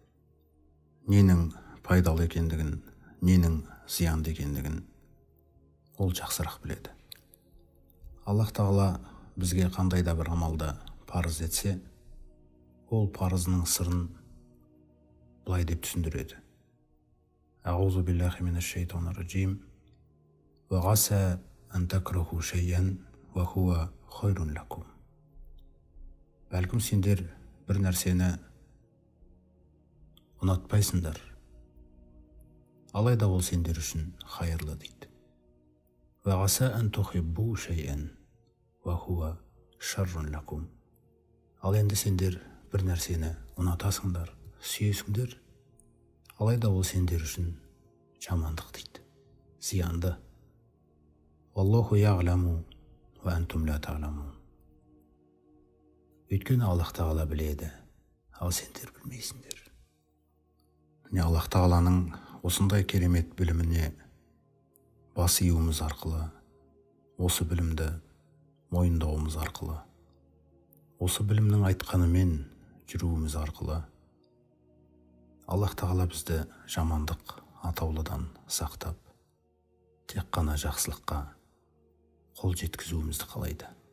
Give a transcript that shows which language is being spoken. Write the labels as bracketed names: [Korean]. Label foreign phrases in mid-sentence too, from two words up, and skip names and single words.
[Kazakh] Ненің пайдалы екендігін, ненің зиянды екендігін ол жақсырақ біледі. Аллах тағала бізге қандай да бір амалды парыз етсе, ол парызының сырын былай деп түсіндіреді. [Arabic] أعوذ بالله من الشيطان الرجيم. وعسى أن تكرهوا شيئا وهو خير لكم. [Kazakh] Бәлкім сендер бір нәрсені ұнатпайсыңдар, алайда ол сендер үшін хайырлы дейді. [Arabic] وعسى أن تحبوا شيئا وهو شر لكم. [Kazakh] Ал енді сендер бір нәрсені ұнатасыңдар, сүйесіңдер, алайда ол сендер үшін жамандық дейді, зиянды. [Arabic] والله يعلم وأنتم لا تعلمون. [Kazakh] Өйткені Аллах тағала біледі, ал сендер білмейсіңдер. Міне Аллах тағаланың осындай керемет біліміне бас июіміз арқылы, осы білімді мойындауымыз арқылы, осы білімнің айтқанымен жүруіміз арқылы Аллах тағала бізді жамандық атаулыдан сақтап, тек қана жақсылыққа қол жеткізуімізді қалайды.